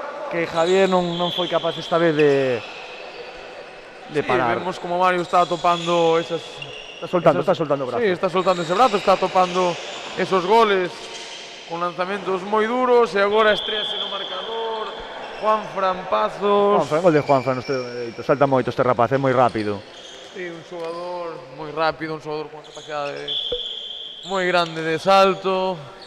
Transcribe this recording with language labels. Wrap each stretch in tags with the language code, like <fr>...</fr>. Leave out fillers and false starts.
<gl>Que Javier non foi capaz esta vez de parar.</gl> <es>Vemos como Mario está topando esas.</es> <gl>Está soltando o brazo.</gl> <es>Sí, está soltando ese brazo, está topando esos goles con</es> <gl>lanzamentos moi duros e agora estrease no marcador Juanfran Pazos. Gol de Juanfran, salta moito este rapaz, é moi rápido. Sí, un xogador moi rápido, un xogador con capacidade moi grande de salto.</gl>